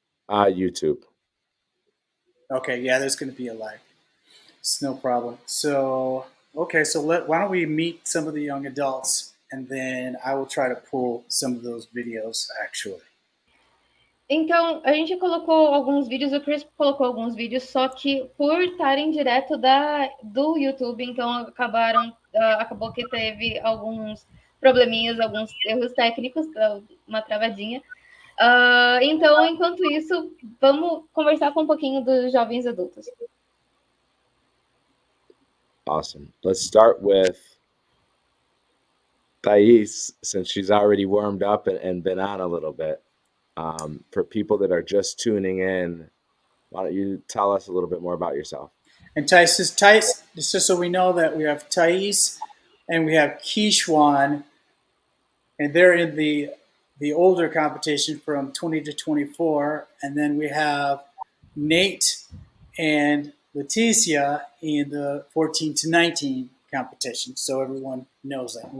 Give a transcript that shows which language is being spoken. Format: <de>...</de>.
<en>YouTube. Okay. Yeah. There's going to be a lag. It's no problem. So okay. So why don't we meet some of the young adults, and then I will try to pull some of those videos actually.</en> <pt>Então, a gente colocou alguns vídeos, o Chris colocou alguns vídeos, só que por estarem direto do YouTube, então acabou que teve alguns probleminhas, alguns erros técnicos, uma travadinha. Então, enquanto isso, vamos conversar com um pouquinho dos jovens adultos.</pt> <en>Awesome. Let's start with Thais, since she's already warmed up and been on a little bit. For people that are just tuning in, why don't you tell us a little bit more about yourself? And Thais, just so we know that we have Thais and we have Kishwan, and they're in the older competition from 20 to 24, and then we have Nate and Leticia in the 14 to 19 competition, so everyone knows that.</en>